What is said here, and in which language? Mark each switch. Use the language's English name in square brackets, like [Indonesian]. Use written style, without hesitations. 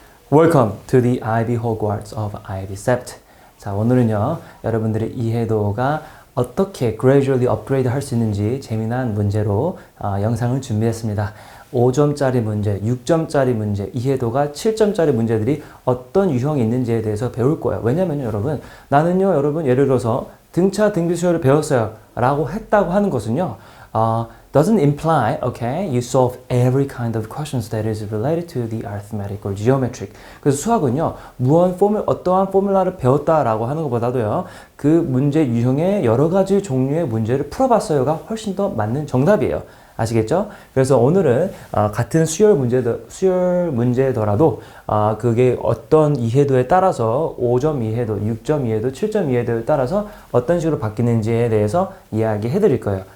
[English] Welcome to the Ivy Hogwarts of 아이비셉트. [Korean] 자, 오늘은요, 여러분들의 이해도가 어떻게 [English] gradually upgrade [Korean] 할 수 있는지 재미난 문제로 영상을 준비했습니다. 5점짜리 문제, 6점짜리 문제, 이해도가 7점짜리 문제들이 어떤 유형이 있는지에 대해서 배울 거예요. 왜냐면요, 여러분, 나는요, 여러분, 예를 들어서 등차 등비수열을 배웠어요 라고 했다고 하는 것은요, [English] doesn't imply, okay, you solve every kind of questions that is related to the arithmetic or geometric. [Korean] 그래서 수학은요, 어떠한 포뮬라를 배웠다라고 하는 것보다도요, 그 문제 유형의 여러 가지 종류의 문제를 풀어봤어요가 훨씬 더 맞는 정답이에요. 아시겠죠? 그래서 오늘은 같은 수열 문제더라도 그게 어떤 이해도에 따라서 5점 이해도, 6점 이해도, 7점 이해도에 따라서 어떤 식으로 바뀌는지에 대해서 이야기해 드릴 거예요.